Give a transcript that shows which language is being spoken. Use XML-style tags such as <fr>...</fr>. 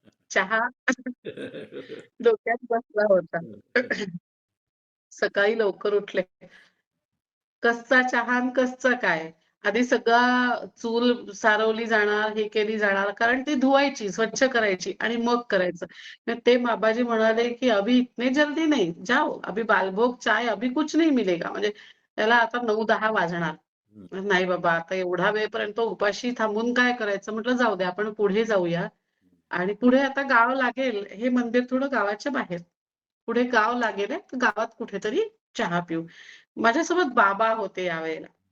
<mr>चहा डोक्यात बसला होता. सकाळी लवकर उठले. कच्चा चहा आणि कच्चं काय? आधी सगळा चूल सारवली जाणार, हे केली जाणार कारण ती धुवायची, स्वच्छ करायची आणि मग करायचं. तर ते बाबाजी म्हणाले, की</mr> <hi>"अभी इतने जल्दी नहीं, जाओ अभी बालभोग चाय अभी कुछ नहीं मिलेगा."</hi> <mr>म्हणजे त्याला आता 9-10 वाजणार. नाही बाबा, आता एवढा वेळपर्यंत उपाशी थांबून काय करायचं? म्हटलं जाऊ दे आपण पुढे जाऊया आणि पुढे आता गाव लागेल, हे मंदिर थोडं गावाच्या बाहेर. पुढे गाव लागेल आहे, तर गावात कुठेतरी चहा पिऊ. माझ्यासोबत बाबा होते यावेळेला.</mr>